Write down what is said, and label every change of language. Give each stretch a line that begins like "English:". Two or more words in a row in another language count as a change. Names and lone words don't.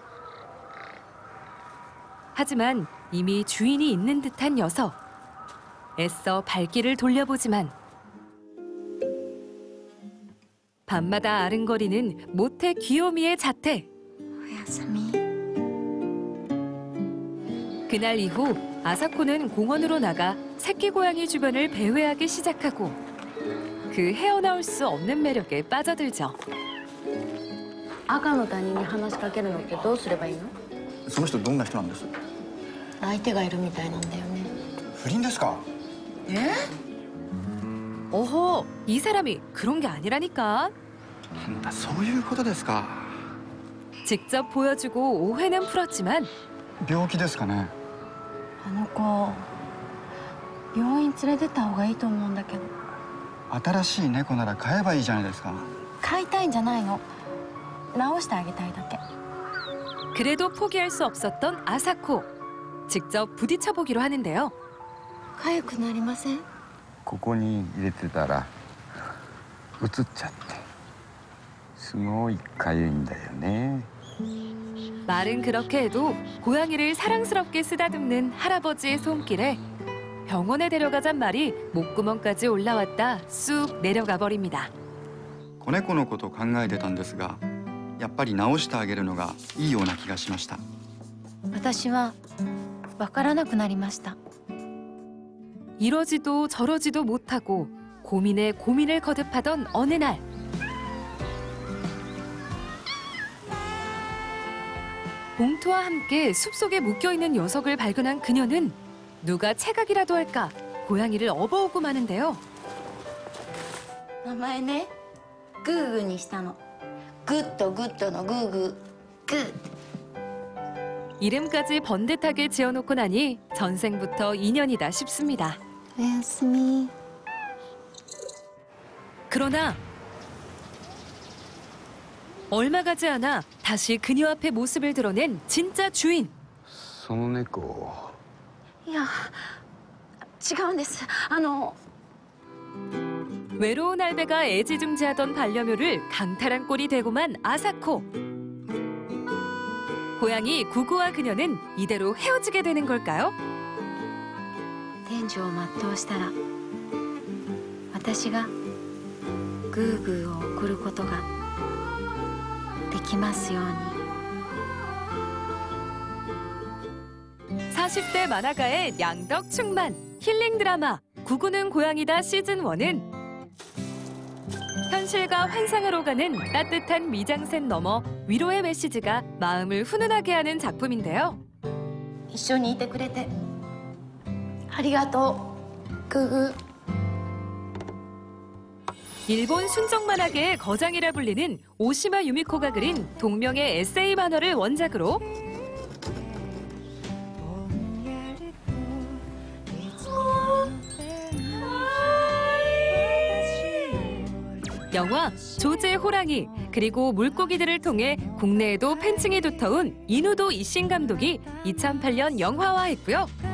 Korean: 하지만 이미 주인이 있는 듯한 녀석. 애써 발길을 돌려보지만 밤마다 아른거리는 모태 귀요미의 자태.
Japanese: おやすみ
Korean: 그날 이후 아사코는 공원으로 나가 새끼 고양이 주변을 배회하기 시작하고 그 헤어나올 수 없는 매력에 빠져들죠.
Japanese: 赤の他人に話しかけるのってどうすればいいのその人どんな人なんです？相手がいるみたいなんだよね不倫ですか？
Korean: 어허, 이 사람이 그런 게 아니라니까.
Japanese: なんだそういうことですか
Korean: 직접 보여주고 오해는 풀었지만
Japanese: 病気ですかねあの子病院連れてった方がいいと思うんだけど新しい猫なら飼えばいいじゃないですか飼いたいんじゃないの直してあげたいだけ
Korean: 그래도 포기할 수 없었던 아사코. 직접 부딪혀보기로 하는데요.
Japanese: 痒くなりませんここに入れてたら映っちゃってすごいかゆいんだよね
Korean: 말은 그렇게 해도 고양이를 사랑스럽게 쓰다듬는 할아버지의 손길에 병원에 데려가잔 말이 목구멍까지 올라왔다 쑥 내려가 버립니다.
Japanese: 子猫のことを考えてたんですがやっぱり直してあげるのがいいような気がしました私は分からなくなりました
Korean: 이러지도 저러지도 못하고 고민에 고민을 거듭하던 어느 날 봉투와 함께 숲속에 묶여있는 녀석을 발견한 그녀는 누가 체각이라도 할까 고양이를 업어오고 마는데요.
Japanese: 名前ねグーグーにしたのグッドグッドのグーグーグッ
Korean: 이름까지 번듯하게 지어놓고 나니 전생부터 인연이다 싶습니다.
Japanese: おやすみ
Korean: 그러나 얼마 가지 않아 다시 그녀 앞에 모습을 드러낸 진짜 주인.
Japanese: その猫いや違うんです
Korean: 외로운 알베가 애지중지하던 반려묘를 강탈한 꼴이 되고만 아사코. 고양이 구구와 그녀는 이대로 헤어지게 되는 걸까요?
Japanese: 天寿を全うしたら私がグーグーを送ることができますように
Korean: 40대 만화가의 양덕 충만 힐링 드라마 구구는 고양이다 시즌1은 현실과 환상을 오가는 따뜻한 미장센 너머 위로의 메시지가 마음을 훈훈하게 하는 작품인데요.
Japanese: 一緒にいてくれてありがとうググ
Korean: 일본 순정 만화계의 거장이라 불리는 오시마 유미코가 그린 동명의 에세이 만화를 원작으로 영화 조제 호랑이 그리고 물고기들을 통해 국내에도 팬층이 두터운 이누도 이신 감독이 2008년 영화화했고요.